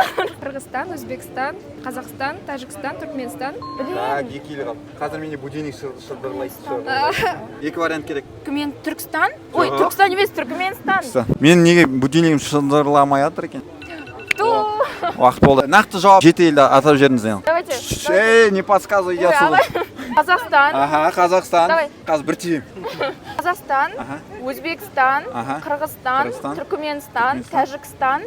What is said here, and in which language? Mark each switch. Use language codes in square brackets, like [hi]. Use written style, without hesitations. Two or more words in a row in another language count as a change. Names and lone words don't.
[kk] Қырғызстан, Өзбекстан, Қазақстан, Тәжікстан, Түркменстан. Так, 2 ел қалды. Қазір менде будильник шылдырлайды. Екі вариант керек. Мен Түркістан. Ой, Жоқ. Түркістан емес, Түркменстан. Мен неге будильнигім шылдырламай жатыр екен? Ту. Уақыт болды. Нақты жауап 7 елді атап жіберіңіз енді. [ru] Давайте. Не подсказывай, я Ой, отсюда. [kk] аға. Қазақстан, Ага, Қазақстан. [ru] Давай. [kk] Қазір бір тиім. Қазақстан, Ага. Өзбекстан, Ага. Қырғызстан, Қырғызстан, Түркменстан, Түркменстан. Тәжікстан,